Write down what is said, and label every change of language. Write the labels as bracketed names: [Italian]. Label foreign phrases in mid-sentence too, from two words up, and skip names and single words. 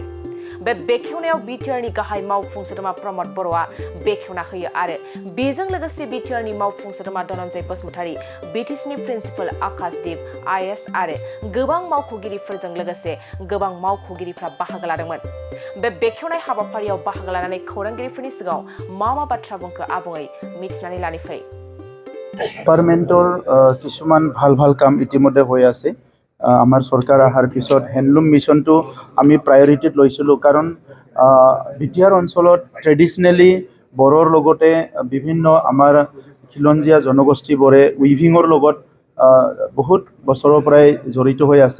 [Bodo] बे बेखेवनायाव BTR नि गाहाय मावफुं सोद्रोमा प्रमद बर'आ बेखेवना होयो आरो बेजों लोगोसे BTR नि मावफुं सोद्रोमा धनन्जय बसुमतारी, BTC नि प्रिन्सिपाल आकाशदीप IS आरो गोबां मावख'गिरिफोरजों लोगोसे गोबां मावख'गिरिफ्रा बाहागो लादोंमोन। बे बेखेवनाय हाबाफारियाव बाहागो लानानै खौरांगिरिफोरनि सिगाङाव मा बाथ्रा बुंखो आबुङै मिथिनानै लानि फै। [Assamese] ডিপাৰ্টমেণ্টৰ কিছুমান ভাল কাম ইতিমধ্যে হৈ আছে। আমাৰ চৰকাৰ অহাৰ পিছত হেণ্ডলুম মিছনটো আমি প্ৰায়ৰিটিত লৈছিলোঁ, কাৰণ BTR অঞ্চলত ট্ৰেডিশ্যনেলি বড়োৰ লগতে বিভিন্ন আমাৰ খিলঞ্জীয়া জনগোষ্ঠীবোৰে উইভিঙৰ লগত বহুত বছৰৰ পৰাই জড়িত হৈ আছে।